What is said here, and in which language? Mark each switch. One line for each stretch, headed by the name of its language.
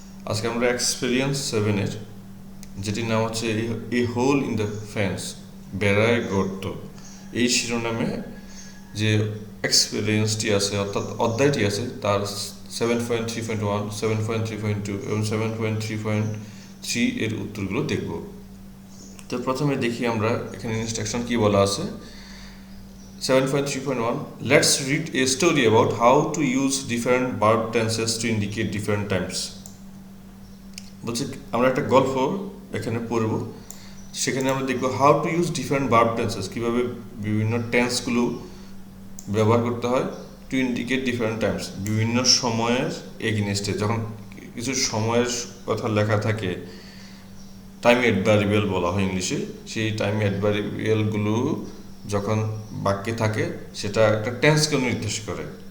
Bangla: আজকে আমরা এক্সপেরিয়েন্স 7-এর যেটির নাম হচ্ছে এ হোল ইন দ্য ফেন্স, বেড়ায় গর্ত, এই শিরোনামে যে এক্সপেরিয়েন্সটি আছে অর্থাৎ অধ্যায়টি আছে তার 7.3.1, 7.3.2 এবং 7.3.3 এর উত্তরগুলো দেখব। তো প্রথমে দেখি আমরা এখানে ইনস্ট্রাকশন কি বলা আছে।
English: 7.3.1 Let's read a story about how to use different verb tenses to indicate different times।
Bangla: বলছে আমরা একটা গল্প এখানে পড়ব, সেখানে আমরা দেখব
English: how to use different verb tenses,
Bangla: কীভাবে বিভিন্ন টেন্সগুলো ব্যবহার করতে হয়
English: to indicate different times,
Bangla: বিভিন্ন সময়ের এগেনস্টে। যখন কিছু সময়ের কথা লেখা থাকে, টাইম অ্যাডভারিবিয়াল বলা হয় ইংলিশে, সেই টাইম অ্যাডভারিবিয়ালগুলো যখন বাক্যে থাকে সেটা একটা টেন্সকে নির্দেশ করে।